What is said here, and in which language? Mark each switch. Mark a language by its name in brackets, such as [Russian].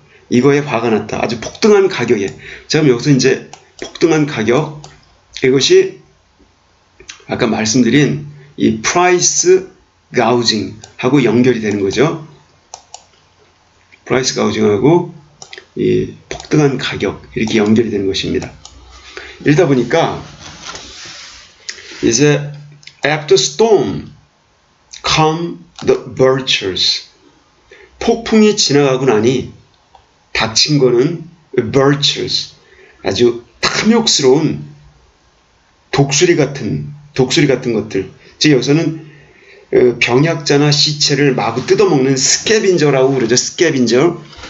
[Korean] 이거에 화가 났다. 아주 폭등한 가격에. 자, 그럼 여기서 이제 폭등한 가격, 이것이 아까 말씀드린 이 price gouging 하고 연결이 되는 거죠. price gouging하고 이 폭등한 가격, 이렇게 연결이 되는 것입니다. 이러다 보니까 이제 [English] after storm come the vultures. [Korean] 폭풍이 지나가고 나니 닥친 거는 vultures, 아주 탐욕스러운 독수리 같은 것들. 즉 여기서는 병약자나 시체를 마구 뜯어먹는 스캐빈저라고 그러죠. 스캐빈저.